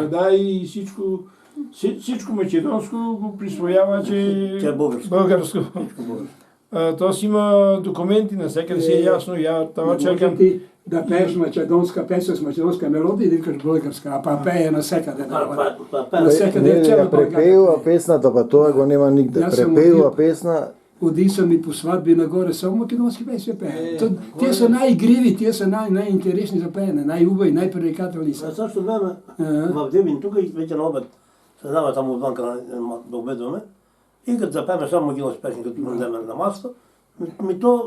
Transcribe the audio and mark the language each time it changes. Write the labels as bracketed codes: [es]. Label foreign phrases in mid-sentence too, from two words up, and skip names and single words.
[bg] крада и всичко македонско го присвоява, че Че е българско. българско. То си има документи, навсякъде си е ясно. Я това Не чакам. може ти да пееш македонска песен с македонска мелодия и да викаш българска, а па пее навсекъде. Навсекъде е цяла Не, [mk] препеува песната, па тоа го нема нигде. Јас сум Препеува од- песна, [bg] Оди съм и по сватби нагоре, само македонски песни пее. Те са най-игриви, те са най-интересни за пеене, най-убави, най-привлекателни са. На същото време в Девин, тук и вече на обед, се знаме там отвънка да обедваме, и като запеме само македонски песни, като вземе на масата, ми то...